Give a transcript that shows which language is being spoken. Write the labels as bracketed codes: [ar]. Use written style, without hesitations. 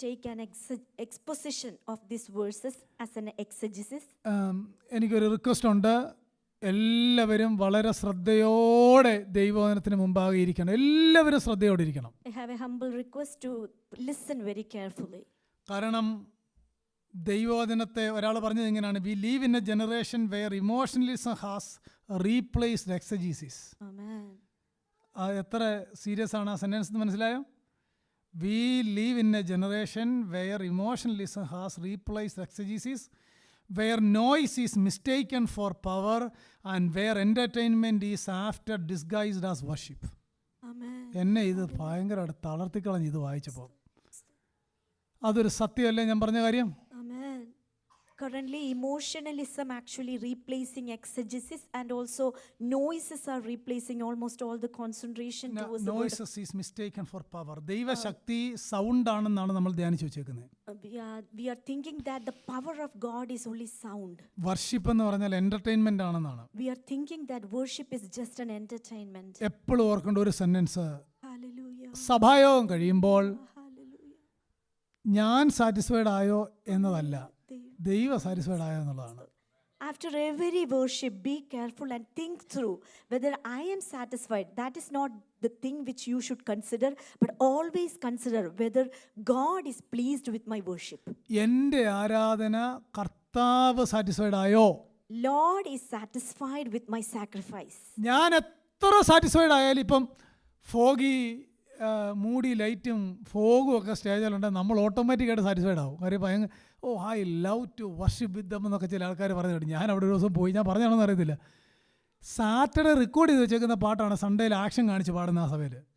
[en] take an exposition of these verses as an exegesis. [ml] എനിക്കൊരു request ഉണ്ട്. എല്ലാവരും വളരെ ശ്രദ്ധയോടെ ദൈവവചനത്തിന് മുമ്പാകെ ഇരിക്കണം. എല്ലാവരും ശ്രദ്ധയോടെ ഇരിക്കണം. [en] I have a humble request to listen very carefully. [ml] കാരണം ദൈവവചനത്തെ ഒരാൾ പറഞ്ഞത് ഇങ്ങനെയാണ്: [en] We live in a generation where emotionalism has replaced exegesis. Amen. [ml] എത്ര സീരിയസ് ആണ് ആ സെന്റൻസ്, മനസ്സിലായോ? [en] We live in a generation where emotionalism has replaced exegesis, where noise is mistaken for power and where entertainment is after disguised as worship. Amen. [ml] എന്നെ ഇത് ഭയങ്കരമായിട്ട് തളർത്തിക്കളഞ്ഞ് ഇത് വായിച്ചപ്പോൾ. അതൊരു സത്യമല്ലേ ഞാൻ പറഞ്ഞ കാര്യം? [en] Amen. Currently emotionalism actually replacing exegesis, and also noises are replacing almost all the concentration towards the word. Noises is mistaken for power. [ml] ദൈവശക്തി സൗണ്ട് ആണെന്നാണ് നമ്മൾ ധ്യാനിച്ചു വെച്ചേക്കുന്നത്. [en] We are thinking that the power of God is only sound. [ml] Worship എന്ന് പറഞ്ഞാൽ entertainment ആണെന്നാണ്. [en] We are thinking that worship is just an entertainment. [ml] എപ്പോഴും ഓർക്കേണ്ട ഒരു സെന്റൻസ്, [en] Hallelujah. [ml] സഭായോഗം കഴിയുമ്പോൾ [en] Hallelujah. [ml] ഞാൻ സാറ്റിസ്ഫൈഡ് ആയോ എന്നതല്ല, ദൈവ സാറ്റിസ്ഫൈഡ് ആയോ എന്നുള്ളതാണ്. [en] After every worship, be careful and think through whether I am satisfied. That is not the thing which you should consider, but always consider whether God is pleased with my worship. [ml] എൻ്റെ ആരാധന കർത്താവ് satisfied ആയോ? [en] Lord is satisfied with my sacrifice. [ml] ഞാൻ എത്ര satisfied ആയാലും, ഇപ്പം foggy മൂടി ലൈറ്റും ഫോഗും ഒക്കെ സ്റ്റേജിലുണ്ട്, നമ്മൾ ഓട്ടോമാറ്റിക്കായിട്ട് സാറ്റിസ്ഫൈഡ് ആവും. കാര്യം [en] I love to worship with them [ml] എന്നൊക്കെ ചില ആൾക്കാർ പറഞ്ഞു കേട്ടു. ഞാൻ അവിടെ ഒരു ദിവസം പോയി, ഞാൻ പറഞ്ഞാണെന്ന് അറിയത്തില്ല, സാറ്റർഡേ റെക്കോർഡ് ചെയ്ത് വെച്ചേക്കുന്ന പാട്ടാണ് സൺഡേയിൽ ആക്ഷൻ കാണിച്ച് പാടുന്ന ആ സഭയിൽ.